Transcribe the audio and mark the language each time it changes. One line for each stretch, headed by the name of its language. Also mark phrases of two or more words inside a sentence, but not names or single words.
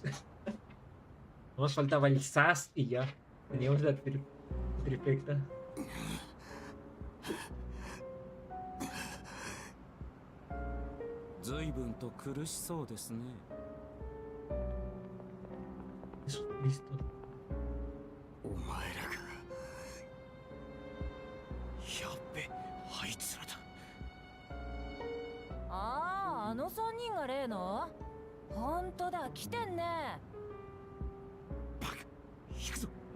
Spanish: Nos faltaba el SAS y ya teníamos la trifecta. Jesucristo.
Japanese: お前らがやっべ、あいつらだ。ああ、あの3人が例の。ほんとだ、来てんね。バカ、行くぞ。